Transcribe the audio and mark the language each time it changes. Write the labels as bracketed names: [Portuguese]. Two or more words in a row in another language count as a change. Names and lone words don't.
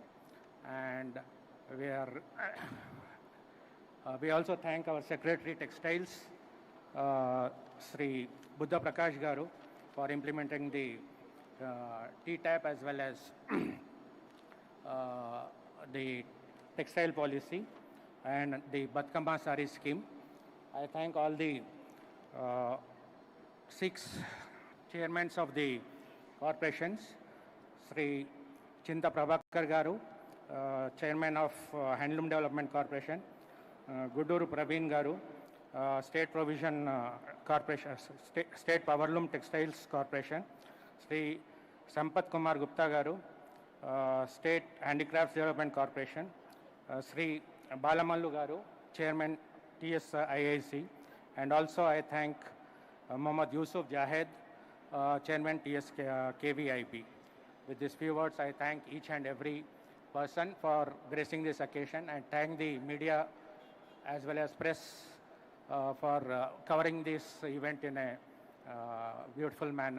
[English] And we are we also thank our Secretary Textiles, Sri Buddha Prakash Garu, for implementing the T-TAP as well as the textile policy and the Batkamba Sari scheme. I thank all the 6 chairmen of the corporations, Sri Chinta Prabhakar Garu, Chairman of Handloom Development Corporation, Guduru Praveen Garu, State Provision Corporation, State Powerloom Textiles Corporation, Sri Sampath Kumar Gupta Garu, State Handicrafts Development Corporation, Sri Balamallu Garu, Chairman TSIIC, and also I thank Mohammad Yusuf Jahed, Chairman KVIP. With these few words, I thank each and every person for gracing this occasion, and thank the media as well as press for covering this event in a beautiful manner.